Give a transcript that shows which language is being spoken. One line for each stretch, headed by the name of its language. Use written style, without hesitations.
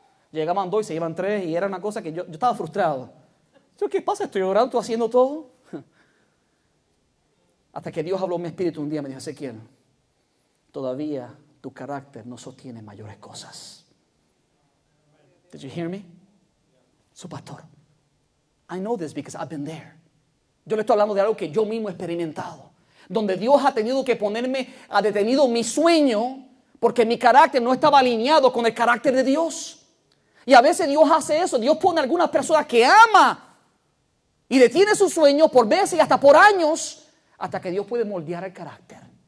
Spanish: Llegaban 2 y se iban 3 y era una cosa que yo estaba frustrado. Yo, ¿qué pasa? Estoy orando, estoy haciendo todo. Hasta que Dios habló en mi espíritu un día, me dijo: Ezequiel, todavía tu carácter no sostiene mayores cosas.
English: Did you hear me?
Spanish: Su pastor,
English: I know this because I've been there.
Spanish: Yo le estoy hablando de algo que yo mismo he experimentado, donde Dios ha tenido que ha detenido mi sueño porque mi carácter no estaba alineado con el carácter de Dios. Y a veces Dios hace eso. Dios pone a algunas personas que ama y detiene su sueño por veces y hasta por años, hasta que Dios puede moldear el carácter.